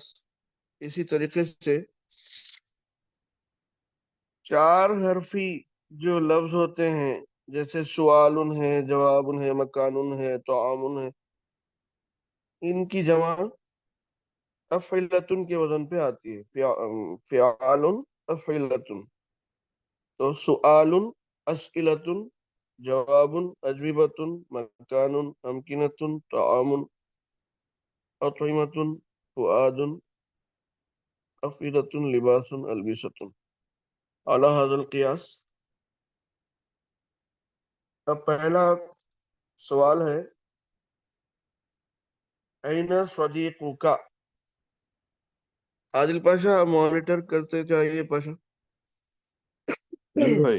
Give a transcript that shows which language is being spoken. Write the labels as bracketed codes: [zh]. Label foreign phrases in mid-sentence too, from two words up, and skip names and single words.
[ur] اسی طریقے سے 4 حرفی جو لفظ ہوتے ہیں، جیسے سوال ہے، جواب ہے، مکان ہے، طعام ہے، ان کی جمع افعلۃ کے وزن پہ آتی ہے، [ar] فعال افعلۃ، [ur] تو [ar] سؤال اسئلۃ جوابٌ أجوبةٌ مكانٌ أمكنةٌ طعامٌ أطعمةٌ فؤادٌ أفئدةٌ لباسٌ ألبسةٌ على هذا القياس. [ur] اب پہلا سوال ہے [ar] أين صديقك. [ur] عادل پاشا آپ مانیٹر کرتے جائیے پاشا. جی بھائی.